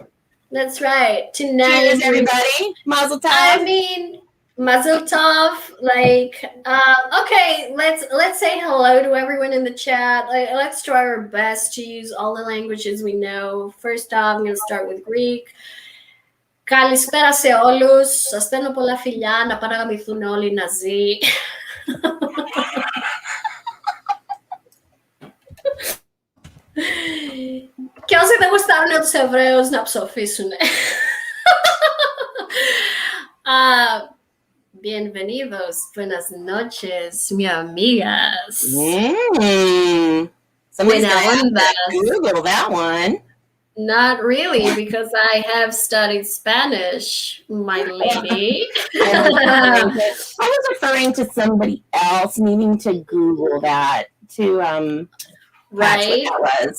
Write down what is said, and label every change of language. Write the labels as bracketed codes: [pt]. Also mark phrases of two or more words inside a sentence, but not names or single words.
[en] That's right. Tonight, cheers, everybody. [he] Mazel tov. [en] I mean, [he] mazel tov. [en] Like, okay, let's say hello to everyone in the chat. Let's try our best to use all the languages we know. First off, I'm going to start with Greek. [el] Καλησπέρα σε όλους. Σας στέλνω πολλά φιλιά να παραγαμηθούν όλοι οι Ναζί. Και όσοι δεν γουστάρουν τους Εβραίους να ψοφήσουν. [es] Bienvenidos, buenas noches, mi amigas. Buena onda. [en] Google that one. Not really, because I have studied Spanish, my lady. I was referring to somebody else needing to Google that to right. That's what that was.